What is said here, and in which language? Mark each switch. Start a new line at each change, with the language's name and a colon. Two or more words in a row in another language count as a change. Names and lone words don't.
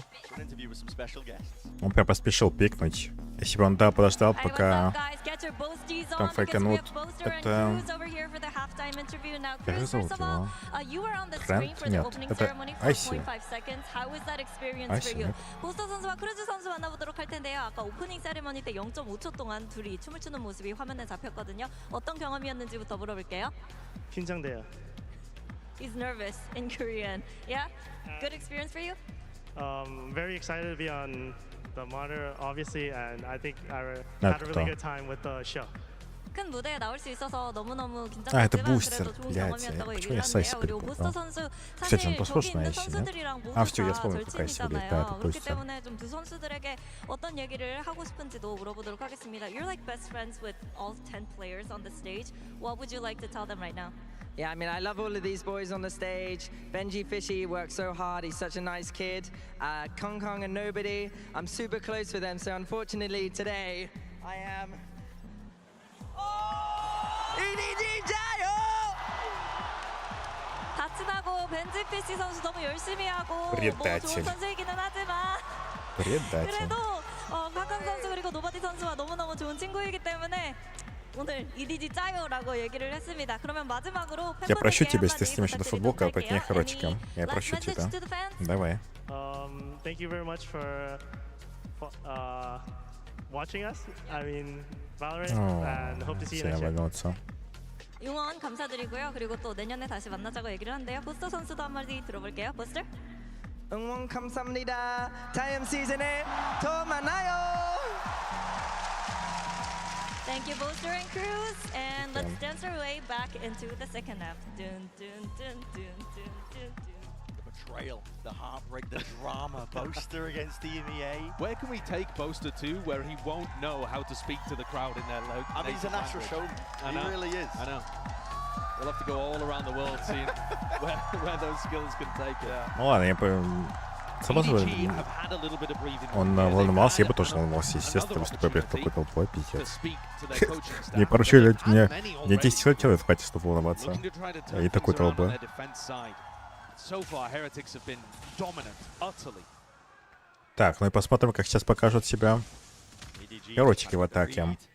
English: for an interview with some special guests.
Russian: Он прям поспешил пикнуть. Если бы он подождал, пока там фейканут, это... Как же зовут его? Фрэнд? Нет, это Айси. Айси, нет?
Korean: 보스터 선수와 크루즈 선수 만나보도록 할 텐데요. 아까 오프닝 세리머니 때 0.5초 동안 둘이 춤을 추는 모습이 화면에 잡혔거든요. 어떤 경험이었는지부터 물어볼게요. 긴장돼요.
English: He's nervous in Korean. Yeah? Good experience for you? Very excited to be on the monitor, obviously, and I think I had a really good time with the show.
Korean: 큰 무대에 나올 수 있어서 너무너무
Russian: А, это
Korean: 긴장됐지만
Russian: бустер.
Korean: 그래도 좋은
Russian: Блядь,
Korean: 경험이었다고
Russian: почему
Korean: 얘기를
Russian: я Сайс
Korean: 하는데요. 그리고
Russian: перепутал?
Korean: 부스터 선수
Russian: Кстати, он
Korean: 사실
Russian: похож
Korean: 저기
Russian: на
Korean: 있는
Russian: Эйси, нет?
Korean: 선수들이랑 모두
Russian: А, всё, я
Korean: 다
Russian: вспомнил, как Эйси выглядит. Да,
Korean: 절친이잖아요.
Russian: это
Korean: 그렇기
Russian: точно.
Korean: 때문에 좀 두 선수들에게 어떤 얘기를 하고 싶은지도 물어보도록 하겠습니다.
English: You're like best friends with all 10 players on the stage. What would you like to tell them right now? Yeah, I mean, I love all of these boys on the stage. Benji Fishy works so hard. He's such a nice kid. Kong Kong and Nobody. I'm super close with them. So unfortunately today, I am...
Korean: EDG 자요! 다치나고 벤지 피시 선수 너무 열심히 하고 뭐
Russian: Предатель.
Korean: 좋은 선수이기는 하지만
Russian: Предатель.
Korean: 그래도 카칸 선수 그리고 노바디 선수와 너무너무 좋은 친구이기 때문에 오늘 EDG 짜요라고 얘기를 했습니다. 그러면 마지막으로
Russian: Я прощу
Korean: 팬분들께
Russian: тебя, если ты
Korean: 한마디
Russian: стримишь эту футболку, а
Korean: 부탁드리도록
Russian: не хорочком. Я
English: Any
Russian: прощу
English: last
Russian: тебя.
English: message to the fans?
Russian: Давай.
English: Thank you very much for watching us. I mean, VALORANT, and hope to see you next year.
Russian: Валяться.
Korean: 응원 감사드리고요. 그리고 또 내년에 다시 만나자고 얘기를 하는데요. 부스터 선수도 한마디 들어볼게요. 부스터. 응원 감사합니다. 다음 시즌에 더 만나요.
English: Thank you, Booster and Cruz, and let's dance our way back into the second half. Dun dun dun dun dun dun dun. The betrayal, the heartbreak, the drama. Boaster against EMEA. Where can we take Boaster to where he won't know how to speak to the crowd in their local I mean, he's a natural showman. I know. He really is. I know. We'll have to go all around the world seeing where those skills can take it.
Russian: Ну ладно, я само собой, он волновался, я бы тоже волновался, естественно, выступая перед такой толпой, пиздец. Мне поручили, мне 10 человек хватит, чтобы волноваться. И такой толпы. Так, ну и посмотрим, как сейчас покажут себя корочки в атаке.